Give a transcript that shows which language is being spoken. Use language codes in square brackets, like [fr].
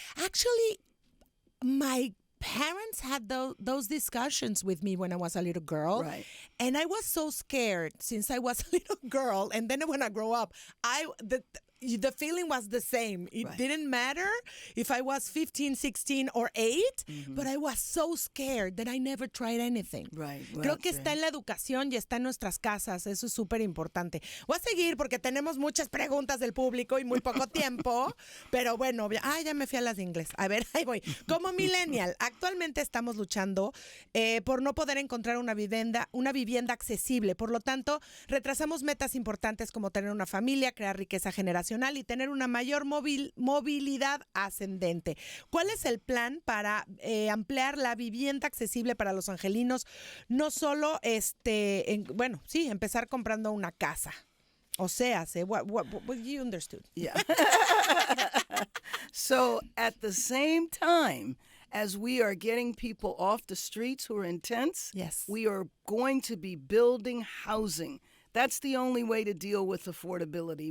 [en] Actually, my parents had those discussions with me when I was a little girl. Right. And I was so scared since I was a little girl. And then when I grow up, the feeling was the same. It Right. didn't matter if I was 15, 16, or 8, but I was so scared that I never tried anything. Right. [es] Creo que está en la educación y está en nuestras casas. Eso es súper importante. Voy a seguir porque tenemos muchas preguntas del público y muy poco tiempo. Pero bueno, ya me fui a las de inglés. A ver, ahí voy. Como millennial, actualmente estamos luchando por no poder encontrar una vivienda accesible. Por lo tanto, retrasamos metas importantes como tener una familia, crear riqueza generacional y tener una mayor movilidad ascendente. ¿Cuál es el plan para ampliar la vivienda accesible para los angelinos? No solo, empezar comprando una casa. O sea, [en] what you understood. Yeah. So at the same time as we are getting people off the streets who are in tents, Yes. we are going to be building housing. That's the only way to deal with affordability.